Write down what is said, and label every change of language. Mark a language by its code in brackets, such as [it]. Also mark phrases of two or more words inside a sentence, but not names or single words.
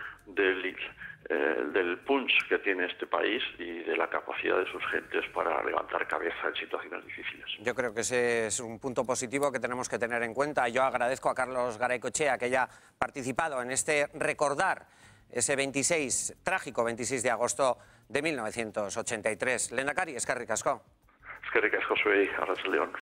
[es] del punch que tiene este país y de la capacidad de sus gentes para levantar cabeza en situaciones difíciles. Yo creo que ese es un punto positivo que tenemos que tener en cuenta. Yo agradezco a Carlos Garaycochea que haya participado en este recordar ese trágico 26 de agosto de 1983. [eu] Lehendakari, eskerrik asko. Eskerrik asko zuei, arratsalde on.